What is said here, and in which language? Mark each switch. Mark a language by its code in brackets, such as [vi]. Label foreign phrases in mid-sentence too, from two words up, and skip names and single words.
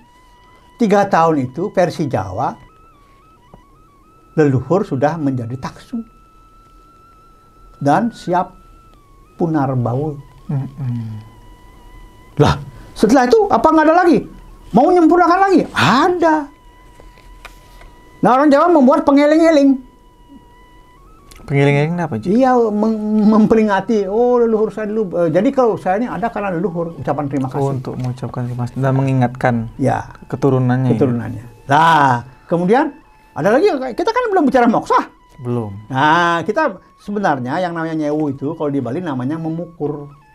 [id] 3 tahun itu versi Jawa, leluhur sudah menjadi taksu dan siap punar baul. Lah, setelah itu apa nggak ada lagi? Mau menyempurnakan lagi? Ada. Nah, orang Jawa membuat pengeling-eling. Pengeling-eling apa, Ci? Iya, memperingati. Oh, leluhur saya dulu. Jadi kalau saya ini ada karena leluhur, ucapan terima kasih. Oh, untuk mengucapkan terima kasih dan mengingatkan ya keturunannya. Keturunannya. Nah, kemudian ada lagi, kita kan belum bicara moksa. Belum. Nah, kita sebenarnya yang namanya nyewu itu kalau di Bali namanya memukur.